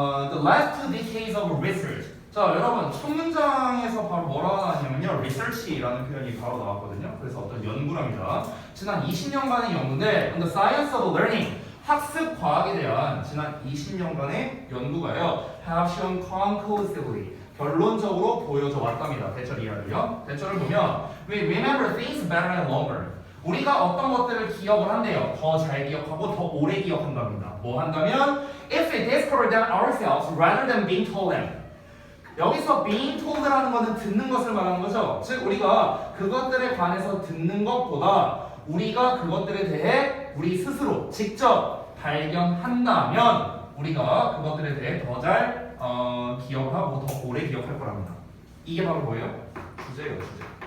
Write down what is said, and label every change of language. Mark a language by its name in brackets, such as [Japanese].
[English] The last 2 decades of research. [Korean] 자, 여러분 첫 문장에서 바로 뭐라고 나왔냐면요, research라는 표현이 바로 나왔거든요. 그래서 어떤 연구랍니다. 지난 20년간의 연구인데, [English] on the science of learning, [Korean] 학습 과학에 대한 지난 20년간의 연구가요, [English] have shown conclusively, [Korean] 결론적으로 보여져 왔답니다. 대절 이하를요. 대절을 보면, [English] we remember things better and longer. [Korean] 우리가 어떤 것들을 기억을 한대요. 더 잘 기억하고 더 오래 기억한답니다. 뭐 한다면 [English] if we discover them ourselves rather than being told them. [Korean] 여기서 being told라는 것은 듣는 것을 말하는 거죠. 즉 우리가 그것들에 관해서 듣는 것보다 우리가 그것들에 대해 우리 스스로 직접 발견한다면 우리가 그것들에 대해 더 잘 기억하고 더 오래 기억할 거랍니다. 이게 바로 뭐예요? 주제예요, 주제.